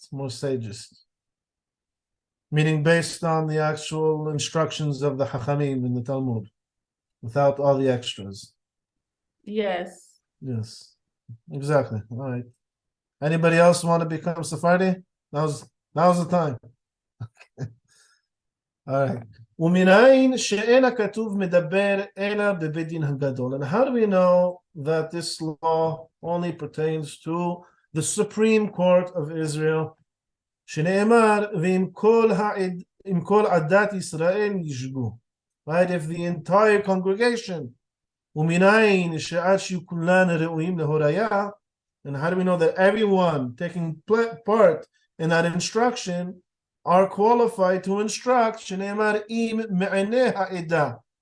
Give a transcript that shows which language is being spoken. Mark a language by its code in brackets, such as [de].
[en] More sages, meaning based on the actual instructions of the Chachamim in the Talmud, without all the extras. Yes. Yes, exactly. All right. Anybody else want to become Sephardi? Now's the time. All right. [he] ומנין שאין הכתוב מדבר אלא בבית דין הגדול. [en] And how do we know that this law only pertains to the Supreme Court of Israel? [he] שנאמר ועם כל עדת ישראל ישגו. [en] Right? If the entire congregation [he] ומנין שעד שכולן ראויים להוריה, [en] and how do we know that everyone taking part in that instruction are qualified to instruct. [he] Shneimar im me'aneh ha'edah.